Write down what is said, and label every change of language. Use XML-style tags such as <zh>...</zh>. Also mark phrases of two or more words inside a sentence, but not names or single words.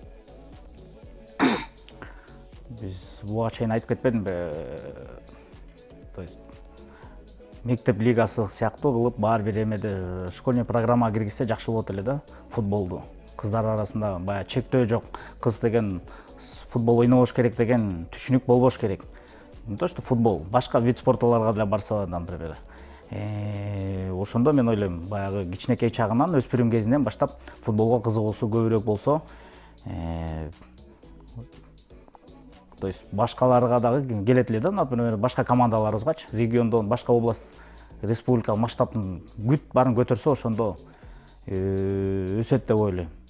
<ky>Биз буга чейин айтып кетпедимби? Мектеп лигасы сыяктуу кылып баары бир эмеде</ky> <ru>школьный программага</ru> <ky>киргизсе жакшы болот эле да, футболду. Кыздар арасында баягы чектөө жок. Кыз деген футбол ойнобош керек деген түшүнүк болбош керек.</ky> <ru>Не то что</ru> <ky>футбол, башка вид спорттолорго деле барса, например. Ошондо мен ойлойм, баягы кичинекей чагынан, өспүрүм кезинен баштап футболго кызыгуусу көбүрөөк болсо,</ky> <ru>то есть</ru> <ky>башкаларга дагы келет эле да, например, башка командаларыбызгачы, региондон, башка область, республика масштабын барын көтөрсө, ошондо өсөт деп ойлойм.</ky>